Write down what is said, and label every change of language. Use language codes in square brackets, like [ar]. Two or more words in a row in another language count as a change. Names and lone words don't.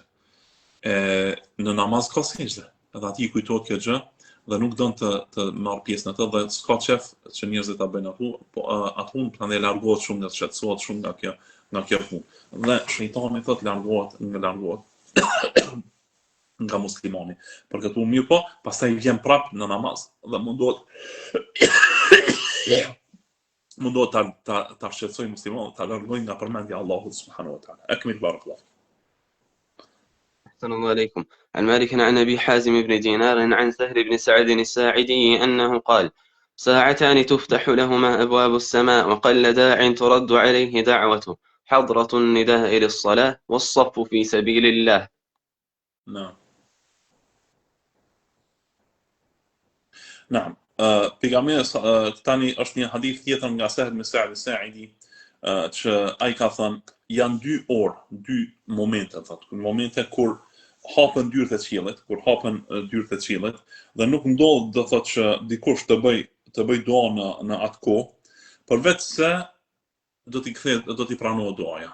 [sq] Në namaz ka sejdë, edhe atij i kujtohet kjo gjë dhe nuk don të marr pjesë në të dhe s'ka qef që njerëzit ta bëjnë atë, po atë prandaj largohet shumë nga shqetësohet shumë nga kjo punë. Dhe shejtani thotë largohet nga muslimani. Për këtë mirë po, pastaj vjen prap në namaz dhe mundohet ta shqetësoj muslimanin, ta largojë nga përmendja e Allahut [ar] سبحانه وتعالى. أكمل بارك الله. أحسن الله عليكم. عن مالك عن أبي حازم بن دينار عن سهل بن سعد الساعدي أنه قال: ساعتان تفتح لهما أبواب السماء وقل داع ترد عليه دعوته، حضرة النداء للصلاة والصف في سبيل الله. نعم. نعم. [sq] Pejgamberi tani është një hadith tjetër nga Sahl ibn Sa'd al-Sa'idi që ai ka thënë janë dy orë, dy momente, thotë, momente kur hapen dyert e qiellit, dhe nuk ndodh do thotë që dikush të bëj dua në atë kohë, përveç se do t'i pranohet duaja.